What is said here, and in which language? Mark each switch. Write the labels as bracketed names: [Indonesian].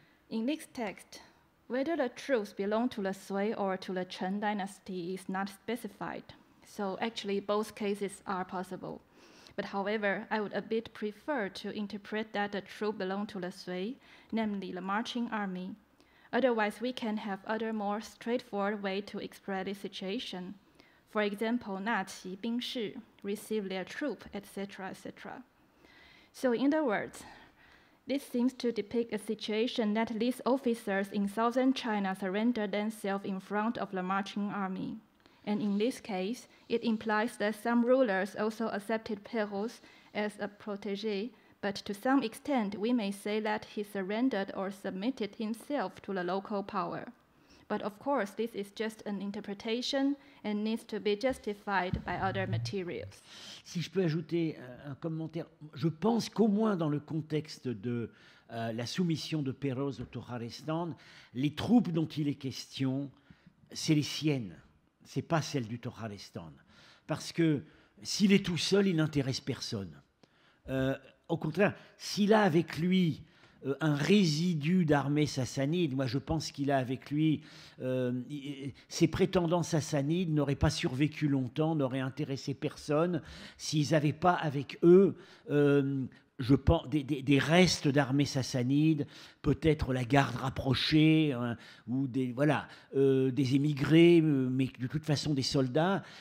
[English] In this text, whether the troops belong to the Sui or to the Chen dynasty is not specified, so actually both cases are possible. But however, I would a bit prefer to interpret that the troops belong to the Sui, namely the marching army. Otherwise, we can have other more straightforward way to express the situation. For example, [Chinese] 纳齐兵士 [English] receive their troop, etc., etc. So in other words, this seems to depict a situation that these officers in southern China surrendered themselves in front of the marching army. And in this case, it implies that some rulers also accepted Pérols as a protégé, but to some extent, we may say that he surrendered or submitted himself to the local power. But of course, this is just an interpretation and needs to be justified by other materials. [French] Si je peux ajouter un commentaire, je pense qu'au moins dans le contexte de la soumission de Pérols au Tokharestan, les troupes dont il est question, c'est les siennes, c'est pas celles du Tokharestan. Parce que s'il est tout seul, il n'intéresse personne. Au contraire, s'il a avec lui un résidu d'armée sassanide, moi je pense qu'il a avec lui, ses prétendants sassanides n'auraient pas survécu longtemps, n'auraient intéressé personne s'ils n'avaient pas avec eux, je pense, des restes d'armée sassanide, peut-être la garde rapprochée, hein, ou des émigrés, mais de toute façon des soldats.